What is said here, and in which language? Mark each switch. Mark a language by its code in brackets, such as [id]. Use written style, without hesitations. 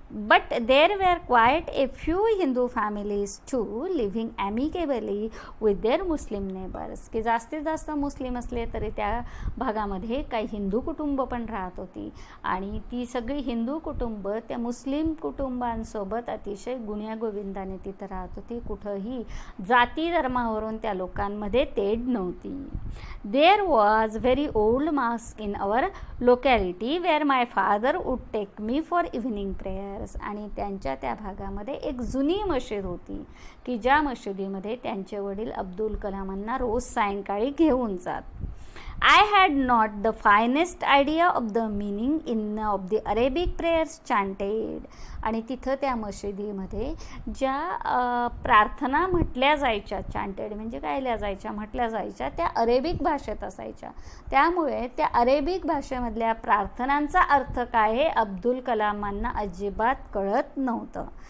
[en] But there were quite a few Hindu families too living amicably with their Muslim neighbors. [mr] की जास्तीत जास्त मुस्लिम असले तरी त्या भागामध्ये काही हिंदू कुटुंब पण राहत होती आणि ती सगळी हिंदू कुटुंब त्या मुस्लिम कुटुंबांसोबत अतिशय गुण्यागोविंदाने तिथं राहत होती. कुठंही जाती धर्मावरून त्या लोकांमध्ये तेढ नव्हती. [en] There was very old mosque in our locality where my father would take me for evening prayer. [mr] आणि त्यांच्या त्या भागामध्ये एक जुनी मशीद होती की ज्या मशिदीमध्ये त्यांचे वडील अब्दुल कलामांना रोज सायंकाळी घेऊन जात. [en] I had not the finest idea of the meaning of the Arabic prayers chanted. [mr] आणि तिथं त्या मशिदीमध्ये ज्या प्रार्थना म्हटल्या जायच्या, चांटेड म्हणजे गायल्या जायच्या, म्हटल्या जायच्या, त्या अरेबिक भाषेत असायच्या. त्यामुळे त्या अरेबिक भाषेमधल्या प्रार्थनांचा अर्थ काय हे अब्दुल कलामांना अजिबात कळत नव्हतं.